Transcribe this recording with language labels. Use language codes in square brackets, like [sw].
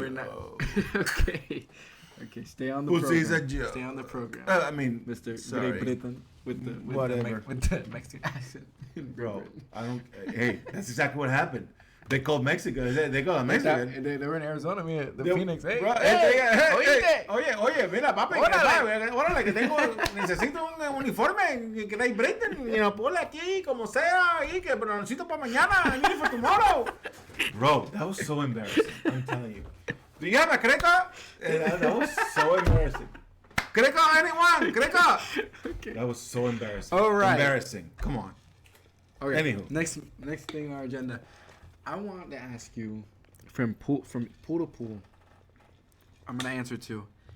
[en] We're not. Okay. Stay on the Pool program. C is a joke. Stay on the program. I mean, Mr. Sorry. Great Britain with the Mexican accent. Bro, I don't. Hey, that's exactly what happened. They called Mexico. They called Mexican. They were in Arizona, man. The Phoenix. Hey, [es] bro, oye, mira, papi, órale, que necesito un uniforme, que Great Britain, ponle aquí, como sea, ahí, que pero necesito para mañana, [en] I need it for tomorrow. Bro, that was so embarrassing, I'm telling you. Do you have a Kreka? That was so embarrassing. Kreka, anyone? Kreka? Okay. That was so embarrassing. All right. Embarrassing. Come on. Okay. Anywho. Next thing on our agenda. I want to ask you from pool to pool. I'm gonna answer two.